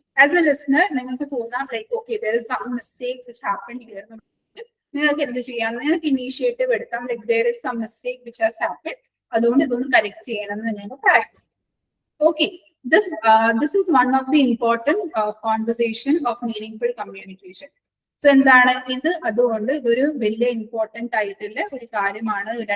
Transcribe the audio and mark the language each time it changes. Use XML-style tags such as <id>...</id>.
<en>as a listener</en> <ml>നിങ്ങൾക്ക് തോന്നാം</ml> <en>Like okay there is some mistake which happened here.</en> <ml>നിങ്ങൾക്ക് എന്ത് ചെയ്യാം? നിങ്ങൾക്ക് ഇനീഷ്യേറ്റീവ് എടുക്കാം, like</ml> <en>there is some mistake which has happened,</en> <ml>അതുകൊണ്ട് ഇതൊന്ന് കറക്റ്റ് ചെയ്യണം എന്ന് ഞങ്ങൾ പറയാം.</ml> <en>Okay, this is one of the important conversation of meaningful communication.</en> <ml>So എന്താണ് ഇത്? അതുകൊണ്ട് ഇതൊരു വലിയ ഇമ്പോർട്ടന്റ് ആയിട്ടുള്ള ഒരു കാര്യമാണ്.</ml>